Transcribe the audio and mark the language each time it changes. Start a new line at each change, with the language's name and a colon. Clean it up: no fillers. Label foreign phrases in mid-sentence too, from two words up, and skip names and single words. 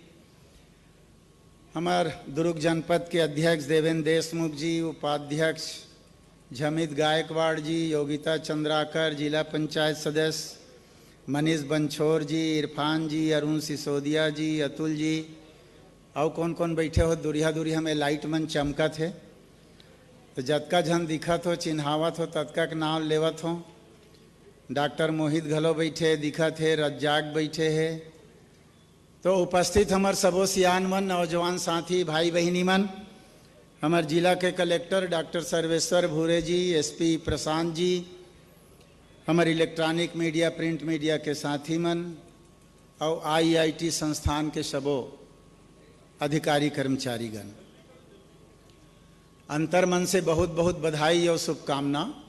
Chhattisgarhi: हमार दुर्ग जनपद के अध्यक्ष देवेंद्र देशमुख जी, उपाध्यक्ष झमित गायकवाड़ जी, योगिता चंद्राकर, जिला पंचायत सदस्य मनीष बंछोर जी, इरफान जी, अरुण सिसोदिया जी, अतुल जी, और कौन कौन बैठे हो दुरिया दुरिया में लाइट मन चमकत है, तो जतका झन दिखत हो चिन्हावत हो ततका के नाम लेवत हो। डॉक्टर मोहित घलो बैठे दिखत है, रज्जाक बैठे है। तो उपस्थित हमार सबो सियान मन, नौजवान साथी भाई बहिनी मन, हमार जिला के कलेक्टर डॉक्टर सर्वेश्वर भूरे जी, SP प्रशांत जी, हमार
English: electronic media print media
Chhattisgarhi: के साथी मन, और IIT संस्थान के सबो अधिकारी कर्मचारीगण, अंतर्मन से बहुत बहुत बधाई और शुभकामना।